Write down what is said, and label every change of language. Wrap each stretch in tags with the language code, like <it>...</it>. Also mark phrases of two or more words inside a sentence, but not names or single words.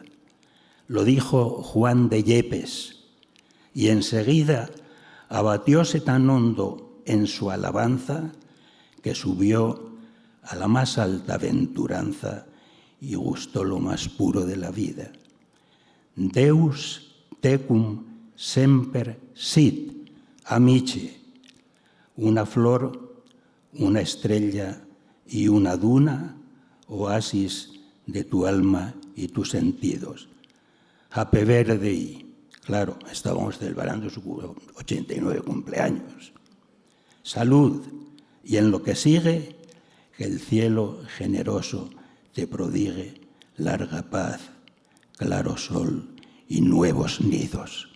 <es>Lo dijo Juan de Yepes, y enseguida abatióse tan hondo en su alabanza que subió a la más alta aventuranza y gustó lo más puro de la vida.</es> <la>Deus tecum semper sit, amici,</la> <es>una flor, una estrella y una duna, oasis de tu alma y tus sentidos.</es> <en>Happy birthday.</en> <es>Claro, estábamos celebrando su 89 cumpleaños. Salud, y en lo que sigue, que el cielo generoso te prodigue larga paz, claro sol y nuevos nidos.</es>